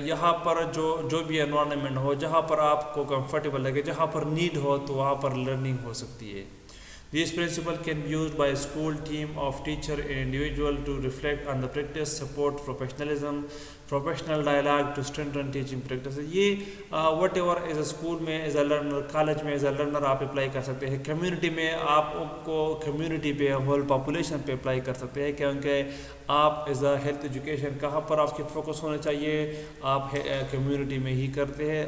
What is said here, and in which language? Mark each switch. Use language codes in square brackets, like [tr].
[ur] یہاں پر جو بھی انوائرمنٹ ہو جہاں پر آپ کو کمفرٹیبل لگے جہاں پر نیڈ ہو تو وہاں پر لرننگ ہو سکتی ہے. [en] This principle can be used by a school team of teacher and individual to reflect on the practice, support professionalism, professional dialogue to strengthen teaching practice. [ur] یہ [en] whatever as a [ur] school میں as a learner, college میں as a learner آپ apply کر سکتے ہیں. Community میں آپ کو کمیونٹی پہ ہول پاپولیشن پہ اپلائی کر سکتے ہیں کیونکہ آپ ایز اے ہیلتھ ایجوکیشن کہاں پر آپ کی فوکس ہونا چاہیے, آپ کمیونٹی میں ہی کرتے ہیں.